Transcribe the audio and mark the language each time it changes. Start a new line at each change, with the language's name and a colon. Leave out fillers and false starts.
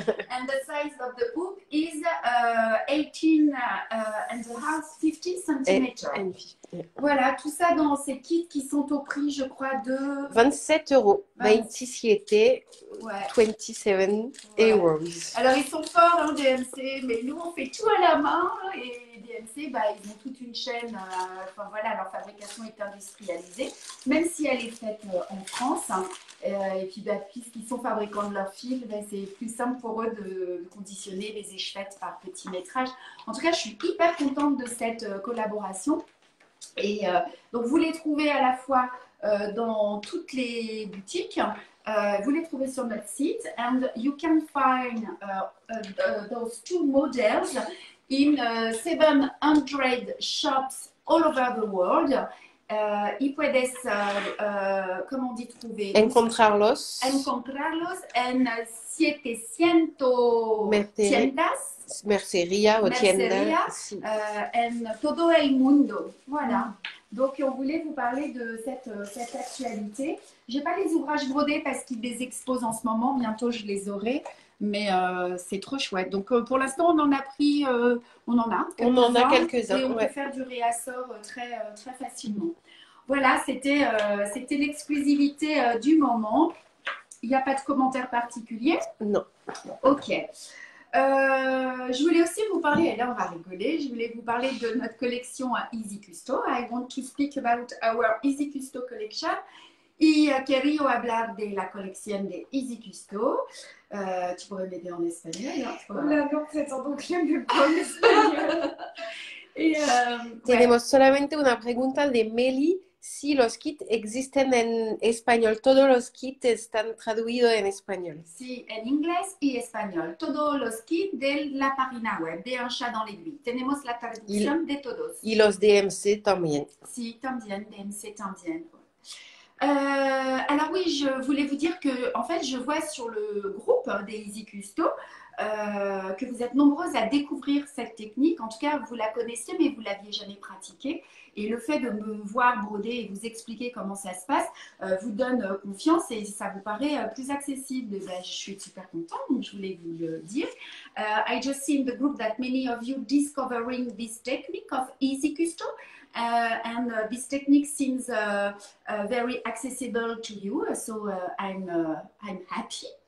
English: And the size of the hook is 18 and a half, 50 centimeters.
French: Voilà, tout ça dans ces kits qui sont au prix, je crois, de 27 €. 27, ouais. 27 euros. Alors, ils sont forts, hein, DMC, mais nous, on fait tout à la main. Et DMC, bah, ils ont toute une chaîne. Enfin, voilà, leur fabrication est industrialisée, même si elle est faite en France. Hein, et puis, bah, puisqu'ils sont fabricants de leur fil, bah, c'est plus simple pour eux de conditionner les échevettes par petit métrage. En tout cas, je suis hyper contente de cette collaboration. Et donc, vous les trouvez à la fois dans toutes les boutiques. Vous les trouvez sur notre site.
English: And you can find those 2 models in 700 shops all over the world.
Spanish: Y puedes, ¿cómo
French: dit trouver?
Spanish: Encontrarlos en 700 mercería o tiendas en todo el mundo. Voilà.
French: Donc, on voulait vous parler de cette actualité. Je n'ai pas les ouvrages brodés parce qu'ils les exposent en ce moment. Bientôt, je les aurai. Mais c'est trop chouette. Donc, pour l'instant, on en a pris, on en a On en a quelques-uns. quelques-uns. Et on Ouais. peut faire du réassort très facilement. Voilà, c'était l'exclusivité du moment. Il n'y a pas de commentaire particulier? Non. Ok. Je voulais aussi vous parler, et là on va rigoler, je voulais vous parler de notre collection à Easy Custo.
English: I want to speak about our Easy Custo collection.
Spanish: Y quería hablar de la colección de Easy Custo.
French: Tu pourrais m'aider en espagnol, hein? Là, non, c'est en anglais, mais pas en espagnol. Et,
Spanish: Tenemos solamente una pregunta de Meli. Si los kits existen en español, todos los kits están traducidos en español. Sí, en inglés y español. Todos los kits de la página web de Un chat dans l'aiguille. Tenemos la traducción de todos. Y los DMC también. Sí, también, DMC también.
French: Alors oui, je voulais vous dire que en fait, je vois sur le groupe des Easy Custo que vous êtes nombreuses à découvrir cette technique. En tout cas, vous la connaissiez, mais vous ne l'aviez jamais pratiquée. Et le fait de me voir broder et vous expliquer comment ça se passe vous donne confiance et ça vous paraît plus accessible. Ben, je suis super contente, donc je voulais vous le dire.
English: I just see in the group that many of you discovering this technique of Easy Custo. And this technique seems very accessible to you, so I'm happy.